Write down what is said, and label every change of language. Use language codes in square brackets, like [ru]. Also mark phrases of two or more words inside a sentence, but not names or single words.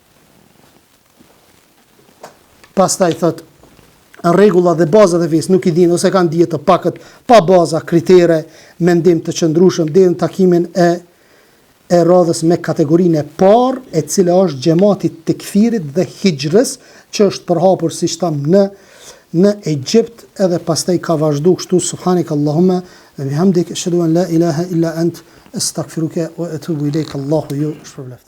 [sq] Pastaj thot, rregulla dhe bazat e fesë nuk i din ose kanë dije të pakët, pa baza, kritere, mendim të qëndrueshëm deri në takimin e radhës me kategorinë e parë, e cila është xhamati i tekfirit dhe hijrës, që është përhapur siç tham në Egjipt, edhe pastaj ka vazhdu kështu [ar] سبحانك اللهم وبحمدك أشهد أن لا إله إلا أنت أستغفرك وأتوب إليك. [sq] Allahu ju shpërblet.